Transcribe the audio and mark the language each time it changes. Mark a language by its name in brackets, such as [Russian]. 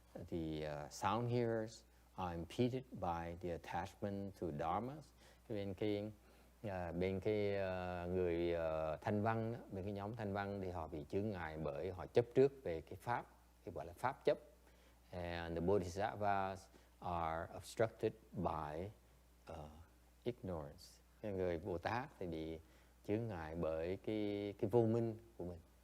[English] The sound hearers are impeded by the attachment to dharmas. [Vietnamese] Bên cái người thanh văn đó, bên cái nhóm thanh văn thì họ bị chướng ngại bởi họ chấp trước về cái pháp, cái gọi là pháp chấp. [English] And the bodhisattvas are obstructed by ignorance. [Vietnamese] Cái người Bồ Tát thì bị chướng ngại bởi cái vô minh của mình.